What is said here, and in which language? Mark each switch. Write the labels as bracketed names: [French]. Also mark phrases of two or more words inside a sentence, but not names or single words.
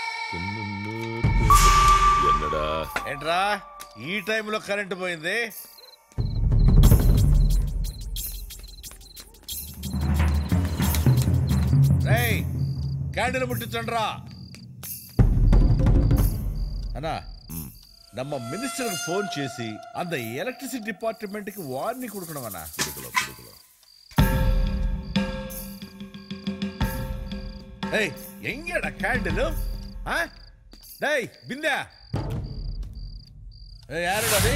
[Telugu] ఏంట్రా ఈ టైంలో కరెంటు పోయింది? రేయ్ క్యాండిల్ ముట్టించండి రా అన్నా. [Tamil] நம்ம மினிஸ்டருக்கு ஃபோன் చేసి அந்த எலக்ட்ரிசிட்டி டிபார்ட்மெண்ட்டுக்கு வார்னிங் கொடுக்கணும்னா. ஏய் எங்கடா கேண்டில்? டேய் பிந்தா. ஏய் யாரடா நீ?